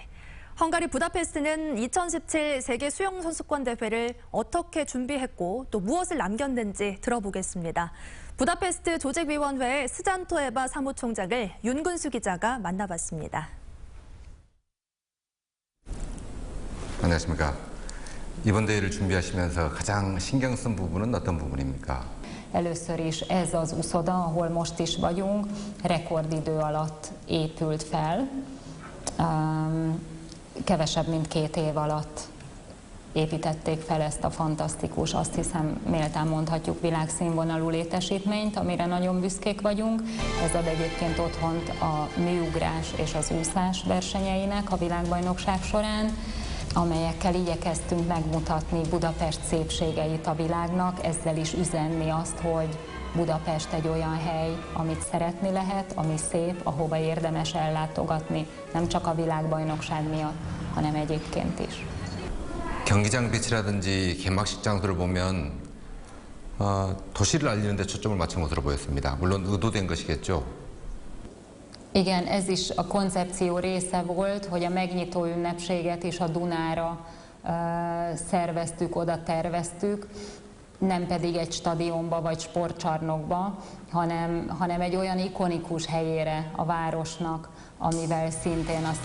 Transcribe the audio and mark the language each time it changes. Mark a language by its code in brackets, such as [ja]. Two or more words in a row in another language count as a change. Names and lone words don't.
[ko] 헝가리 부다페스트는 2017 세계 수영선수권 대회를 어떻게 준비했고 또 무엇을 남겼는지 들어보겠습니다. 부다페스트 조직위원회의 스잔토에바 사무총장을 윤근수 기자가 만나봤습니다. 안녕하십니까. 이번 대회를 준비하시면서 가장 신경 쓴 부분은 어떤 부분입니까? [hu] Először is ez az uszoda, ahol most is vagyunk, rekordidő alatt épült fel. Kevesebb, mint 2 év alatt építették fel ezt a fantasztikus, azt hiszem méltán mondhatjuk világszínvonalú létesítményt, amire nagyon büszkék vagyunk. Ez ad egyébként otthont a műugrás és az úszás versenyeinek a világbajnokság során, amelyekkel igyekeztünk megmutatni Budapest szépségeit a világnak, ezzel is üzenni azt, hogy Budapest egy olyan hely, amit szeretni lehet, ami szép, ahova érdemes ellátogatni, nem csak a világbajnokság miatt, hanem egyébként is. [ko] 경기장 배치라든지 개막식 장소를 보면 도시를 알리는 데 초점을 맞춘 것으로 보였습니다. 물론 의도된 것이겠죠. [hu] Igen, ez is a koncepció része volt, hogy a megnyitó ünnepséget is a Dunára szerveztük, oda terveztük, nem pedig egy stadionba vagy sportcsarnokba, hanem egy olyan ikonikus helyére a városnak, amivel szintén a